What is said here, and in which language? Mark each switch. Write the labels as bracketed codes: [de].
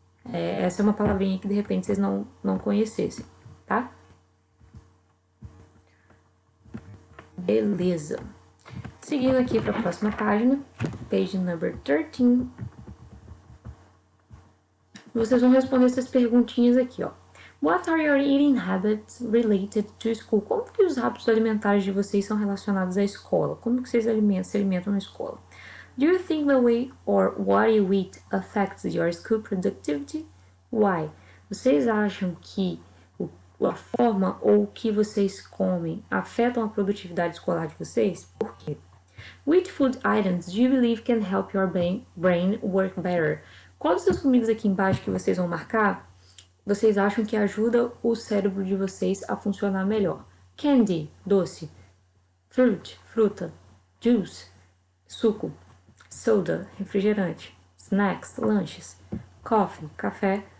[pt] Essa é uma palavrinha que de repente vocês não conhecessem, tá? Beleza. Seguindo aqui para a próxima página, [en] page number 13. [pt] Vocês vão responder essas perguntinhas aqui, ó. [en] What are your eating habits related to school? [pt] Como que os hábitos alimentares de vocês são relacionados à escola? Como que vocês se alimentam na escola? [en] Do you think the way or what you eat affects your school productivity? Why? [pt] Vocês acham que a forma ou o que vocês comem afetam a produtividade escolar de vocês? Por quê? [en] Which food items do you believe can help your brain work better? [pt] Qual dessas comidas aqui embaixo que vocês vão marcar, vocês acham que ajuda o cérebro de vocês a funcionar melhor? Candy, doce. Fruit, fruta. Juice, suco. Soda, refrigerante. Snacks, lanches. Coffee, café.